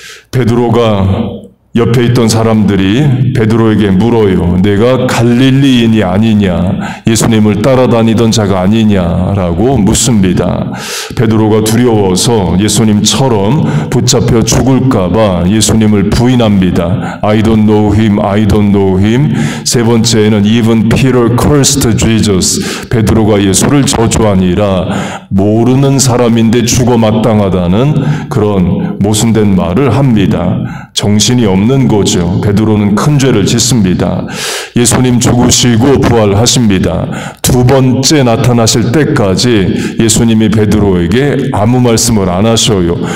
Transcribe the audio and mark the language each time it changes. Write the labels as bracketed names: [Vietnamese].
[Korean] 베드로가 옆에 있던 사람들이 베드로에게 물어요. 내가 갈릴리인이 아니냐, 예수님을 따라다니던 자가 아니냐라고 묻습니다. 베드로가 두려워서 예수님처럼 붙잡혀 죽을까 봐 예수님을 부인합니다. [English] I don't know him, I don't know him. [Korean] 세 번째는 [English] even Peter cursed Jesus. [Korean] 베드로가 예수를 저주하니라. 모르는 사람인데 죽어 마땅하다는 그런 모순된 말을 합니다. 정신이 없는 없는 거죠. 베드로는 큰 죄를 짓습니다. 예수님 죽으시고 부활하십니다. 두 번째 나타나실 때까지 예수님이 베드로에게 아무 말씀을 안 하셔요.